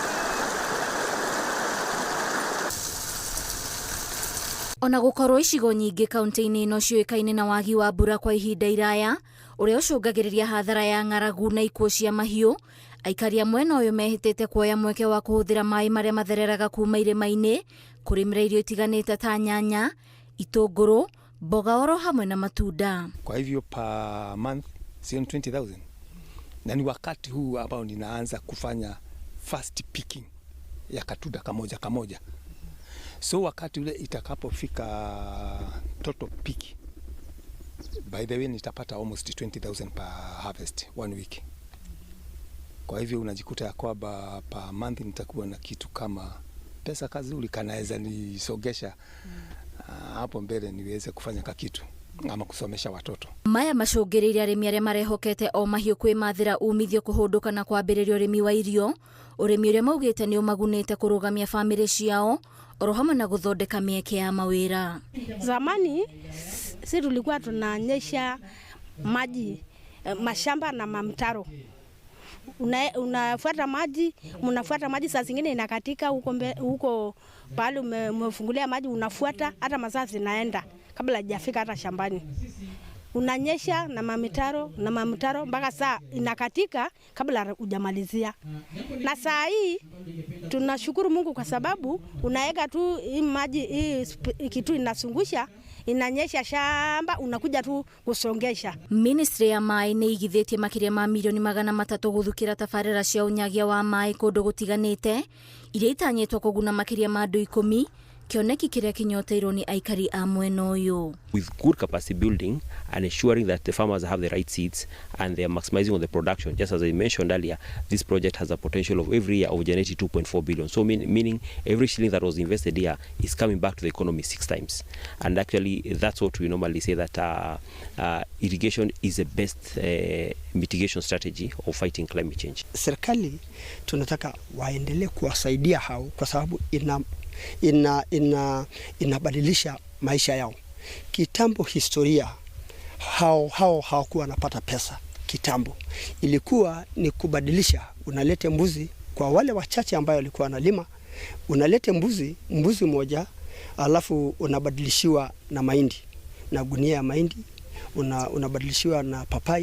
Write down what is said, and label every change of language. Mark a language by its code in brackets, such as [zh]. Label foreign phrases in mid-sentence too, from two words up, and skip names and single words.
[ki] Ona gukorwo icigo nyingi kaunti-ini ino ciuikaine na wagi wa mbura kwa ihinda iraya uria ucungagiriria hathara ya ng'aragu na ikuo cia mahiu, aikari a mwena uyu mehitite kuoya mweke wa kuhuthira mai maria mathereraga kuma irima-ini kurimira irio itiganite ta nyanya, itunguru, mboga oro hamwe na matunda. [sw] Kwa hivyo [en] per month [sw] sio 20,000. Na ni wakati huu ambao ninaanza kufanya [en] fast picking [sw] ya katunda kamoja kamoja. So wakati ule itakapofika [en] total peak, by the way [sw] nitapata [en] almost 20,000 per harvest 1 week. [sw] Kwa hivyo unajikuta ya kwamba [en] per month [sw] nitakuwa na kitu kama pesa kazuri kanaweza nisogesha hapo mbele niweze kufanya kitu ama kusomesha watoto. [ki] Maya macungiriria arimi aria marehokete o mahiu kwimathira umithio kuhunduka na kwambiriria urimi wa irio, urimi uria maugite ni umagunite kurugamia family ciao oro hamwe na guthondeka mieke ya mawira. [sw] Zamani sisi tulikuwa tunanyesha maji mashamba na mamtaro. Unafuata maji, mnafuata maji, saa zingine inakatika huko pale umefungulia maji, unafuata hata masaa zinaenda kabla hajafika hata shambani. Unanyesha na mamtaro mpaka saa inakatika kabla hujamalizia. Na saa hii tunashukuru Mungu kwa sababu unaweka tu hii maji, hii kitu inasungusha, inanyesha shamba, unakuja tu kusongesha. [ki] Ministry ya mai ni igithitie makiria ma milioni 300 guthukira tabarira cia unyagia wa mai kundu gutiganite iria itanyitwo kuguna makiria ma andu 10 kioneki kiria kinyoteirwo ni aikari a mwena uyu. [en] With good capacity building and ensuring that the farmers have the right seeds and they are maximizing on the production, just as I mentioned earlier, this project has a potential of every year of generating 2.4 billion. So meaning every shilling that was invested here is coming back to the economy 6 times. And actually that's what we normally say, that irrigation is the best mitigation strategy of fighting climate change. [sw] Serikali tunataka waendelee kuwasaidia hao kwa sababu inabadilisha maisha yao. Kitambo historia hao hawakuwa wanapata pesa. Kitambo ilikuwa ni kubadilisha, unalete mbuzi kwa wale wachache ambao walikuwa wanalima, unalete mbuzi moja alafu unabadilishiwa na mahindi na gunia ya mahindi, unabadilishiwa na papai.